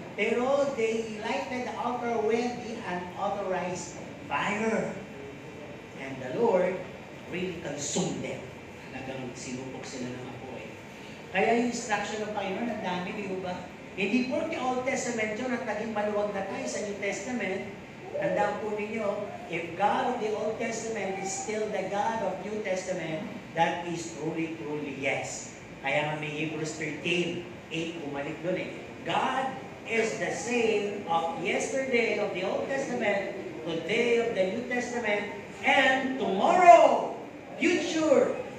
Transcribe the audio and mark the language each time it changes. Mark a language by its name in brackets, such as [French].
[English] Pero they lighted the altar with the unauthorized fire. And the Lord really consumed them. [Filipino] Talagang sinupok sila ng apoy. Kaya yung instruction ng Panginoon, ang dami, di ba? Hindi po yung Old Testament yun at naging maluwag na tayo sa New Testament. Tandaan po ninyo, [English] if God of the Old Testament is still the God of New Testament, that is truly, truly yes. [Filipino] Kaya nga may Hebrews 13:8 bumalik doon eh. [English] God is the same of yesterday of the Old Testament, today of the New Testament, and tomorrow, future.